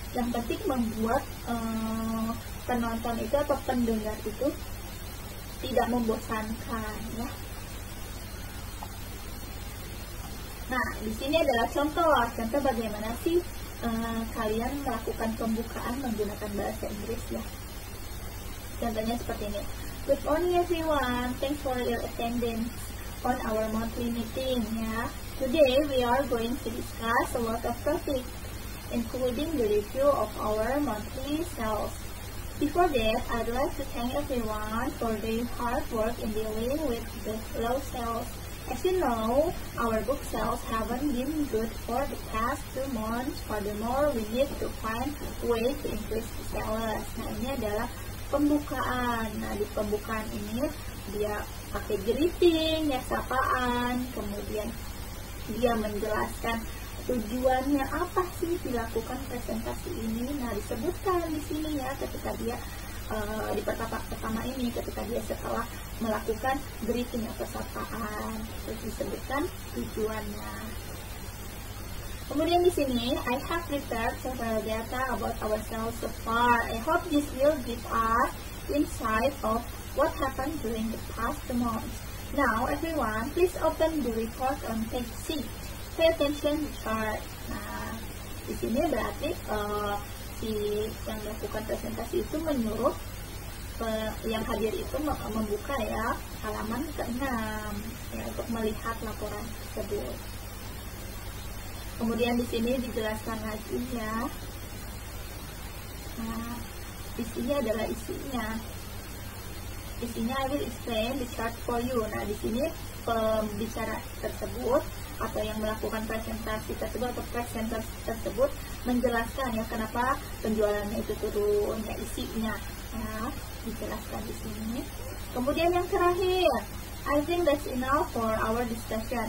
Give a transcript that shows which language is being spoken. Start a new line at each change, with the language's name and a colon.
Indonesian: Yang penting membuat penonton itu atau pendengar itu tidak membosankan, ya. Nah, di sini adalah contoh bagaimana sih kalian melakukan pembukaan menggunakan bahasa Inggris, ya. Contohnya seperti ini.
English: Good morning everyone, thanks for your attendance on our monthly meeting, ya. Today we are going to discuss a lot of topics, including the review of our monthly sales. Before that, I'd like to thank everyone for their hard work in dealing with the low sales. As you know, our book sales haven't been good for the past 2 months. Furthermore, we need to find ways to increase the sales.
Indonesian: Nah, ini adalah pembukaan. Nah, di pembukaan ini dia pakai greeting, ya, sapaan, kemudian dia menjelaskan tujuannya apa sih dilakukan presentasi ini. Nah, disebutkan di sini, ya, ketika dia di pertama ini ketika dia setelah melakukan greeting atau sapaan, terus disebutkan tujuannya. Kemudian di sini,
English: I have prepared several data about our sales so far. I hope this will give us insight of what happened during the past months. Now, everyone, please open the report on page 6. Pay attention to chart.
Indonesian: Nah, di sini berarti si yang melakukan presentasi itu menyuruh yang hadir itu membuka, ya, halaman ke-6, ya, untuk melihat laporan tersebut. Kemudian di sini dijelaskan lagi, ya. Nah, di sini adalah isinya. Isinya
English: I will explain the chart for you.
Indonesian: Nah, di sini pembicara tersebut atau yang melakukan presentasi tersebut atau presenter tersebut menjelaskan, ya, kenapa penjualannya itu turun, ya, isinya, ya, dijelaskan di sini. Kemudian yang terakhir,
English: I think that's enough for our discussion.